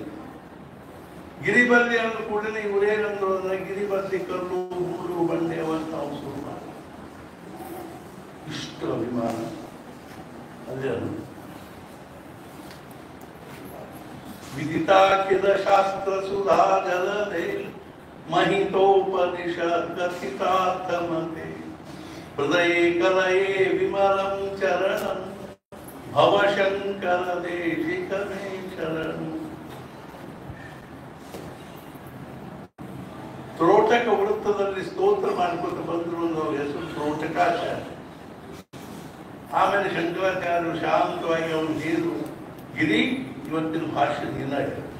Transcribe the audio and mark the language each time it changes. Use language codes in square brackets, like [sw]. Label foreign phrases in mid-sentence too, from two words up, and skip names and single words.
[kn] ಗಿರಿ ಬರಲಿ ಅಂದ ಕೂಡಲೇ ಇವರೇನಂದ್ರು ಅಂದ್ರೆ ಗಿರಿ ಬರಲಿ ಕಲ್ಲು ಮೂರು ಬಂಡೆ ಅಂತ ನಾವು ಶುರು ಮಾಡಿ. ಇಷ್ಟು ಅಭಿಮಾನ ಅದೇ ಅದು. [sa] ವಿದಿತಾಖಿಲ ಶಾಸ್ತ್ರ ಸುಧಾ ಜಲದೆ महितोपनिषद कथितार्थमते हृदये कलये विमलं चरणं भवशंकर देशिक मे शरणं. [kn] ತ್ರೋಟಕ ವೃತ್ತದಲ್ಲಿ ಸ್ತೋತ್ರ ಮಾಡ್ಕೊತ ಬಂದ್ರು ಅನ್ನೋ ಹೆಸರು ತ್ರೋಟಕಾಚಾರ್ಯ. ಆಮೇಲೆ ಶಂಕರಾಚಾರ್ಯರು ಶಾಂತವಾಗಿ ಅವನು ನೀರು ಗಿರಿ ಇವತ್ತಿನ ಭಾಷೆ ನೀನಾಗ.